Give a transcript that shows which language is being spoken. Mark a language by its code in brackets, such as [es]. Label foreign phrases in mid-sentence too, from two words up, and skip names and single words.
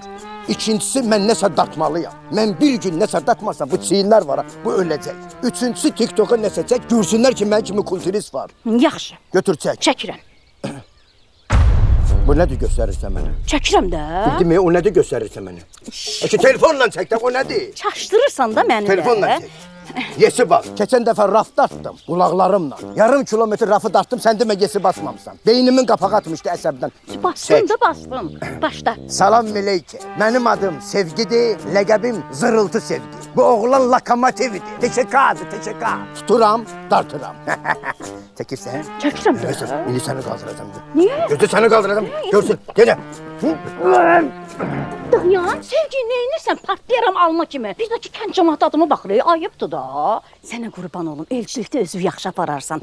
[az] İkincisi mən nəsə dartmalıyam. Mən bir gün nəsə dartmasam bu çiyinlər var ha, bu öləcək. Üçüncüsü TikTok'a nəsə çək, görsünlər ki mən kimi kulturist var. Yaxşı, Götür çək. çəkirəm. Bu nədir göstərirsən mənə? Çəkirəm də. [tr] Değil mi? [az] O nədir göstərirsən mənə? Telefonla çək də o nədir? Çaşdırırsan da məni Telefonla də. çək. [tr] Yesi bak. Geçen defa raf darttım kulaklarımla. Yarım kilometre rafı darttım, sen deme yesi basmamışsan. Beynimin kapağı atmıştı əsəbdən. Bastım da bastım. Başda. [az] Salam Meleyke. [tr] Benim adım Sevgidir, ləqəbim Zırıltı Sevgi. [az] Bu oğlan lokomotividir. [tr] Teşekkür. [az] Tuturam, dartıram. Çəkirsən? Çəkirəm də. İndi səni qaldıracağım. Niyə? Gözü səni qaldıracağım. Görsün. Gene. Dayan, Sevgi neynirsən? Partlayaram alma kimi. Bir də ki, kənd cəmaatı adıma baxır, ayıbdır da. Sənə qurban olum, elçilikdə özü yaxşı apararsan.